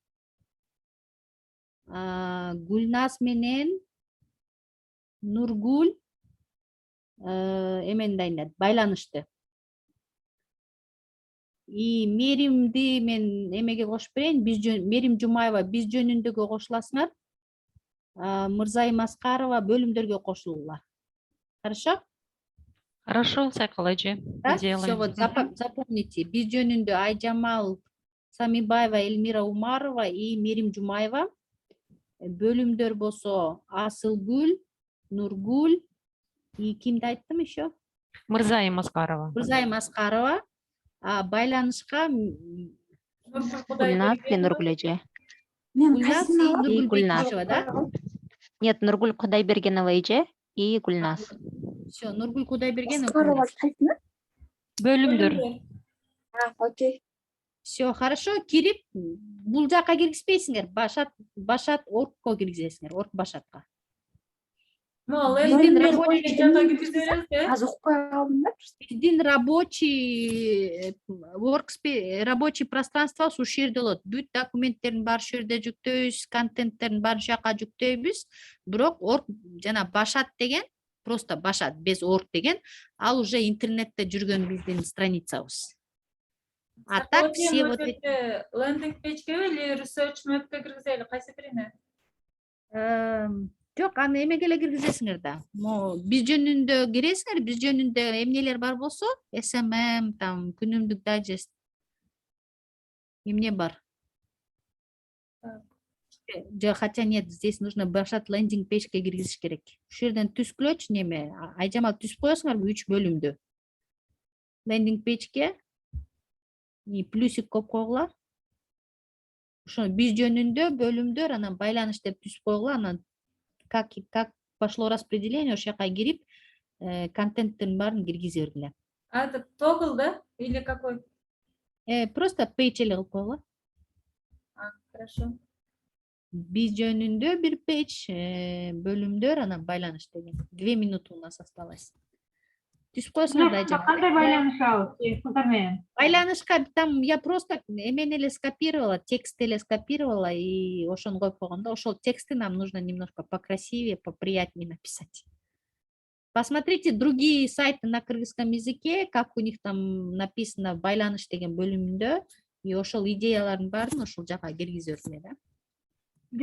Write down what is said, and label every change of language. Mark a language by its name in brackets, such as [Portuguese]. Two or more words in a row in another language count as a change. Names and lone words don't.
[Kyrgyz] Гүлназ менен Нургүл эмени дайындайт, байланышты. Меримди мен эмеге кошуп берейин, Мерим Жумаева биз жөнүндөгө кошуласыңар. Мырзайым Аскарова бөлүмдөргө кошулулар. [Russian] Хорошо? Хорошо, Сакал эже. Все, вот запомните. [Kyrgyz] Биз жөнүндө Айжамал Самибаева, Элмира Умарова и Мерим Жумаева. Бөлүмдөр болсо Асылгүл, Нургүл и кимди айттым еще? Мырзайым Аскарова. Мырзайым Аскарова. Байланышка Гүлназ и Нургүл эже. [Russian] Гүлназ и Нургүл Бекишева, да? Нет, Нургүл Кудайбергенова эже и Гүлназ. Все, Нургүл Кудайбергенова. [Kyrgyz] Аскарова кайтма? Бөлүмдөр. Окей. [Russian] Все, хорошо, [Kyrgyz] кирип, бул жака киргизбейсиңер, башат оргко киргизесиңер, орг башатка. Биздин [Russian] рабочий пространство [Kyrgyz] ушул жерде болот. Бүт документтердин баары ушул жерде жүктөйбүз, контенттердин баарын ушул жака жүктөйбүз. Бирок орг жана башат деген, просто башат без орг деген, ал уже интернетте жүргөн биздин страницабыз. [Russian] А так все вот эти [Kyrgyz] лендинг пейджге или [English] research map'ке [Kyrgyz] киргизели, кайсы бирине? Жок, аны эмеге эле киргизесиңер да. Биз жөнүндө киресиңер, биз жөнүндө эмнелер бар болсо, SMM, там, күнүмдүк дайджест. Эмне бар? [Russian] Хотя нет, здесь нужно [Kyrgyz] башат лендинг пейджге киргизиш керек. Ушул жерден түзгүлөчү неме, Айжамал түзүп коесуңарбы 3 бөлүмдү. Лендинг пейджге плюсик коюп койгула. Ошо биз жөнүндө бөлүмдөр, анан байланыш деп түзүп койгула, анан [Russian] как пошло распределение, [Kyrgyz] ошол жака кирип, контенттин баарын киргизе бергиле. [Russian] Это тогл, да? Или какой? [Kyrgyz] Просто пейдж эле кылып койгула. [Russian] Хорошо. [Kyrgyz] Биз жөнүндө бир пейдж, бөлүмдөр, анан байланыш деген. [Russian] 2 минуты у нас осталось. [Kyrgyz] Түзүп коесуңар да жана. Кандай байланыш ал? Кыздар менен. [Russian] Байланышка там я просто [Kyrgyz] эмени эле [Russian] скопировала, текст эле скопировала и [Kyrgyz] ошону коюп койгондо, ошол [Russian] тексты нам нужно немножко покрасивее, поприятнее написать. Посмотрите другие сайты на кыргызском языке, как у них там написано [Kyrgyz] байланыш деген бөлүмүндө, [Russian] и [Kyrgyz] ошол идеялардын баарын ошол жака киргизе бергиле, [Russian] да?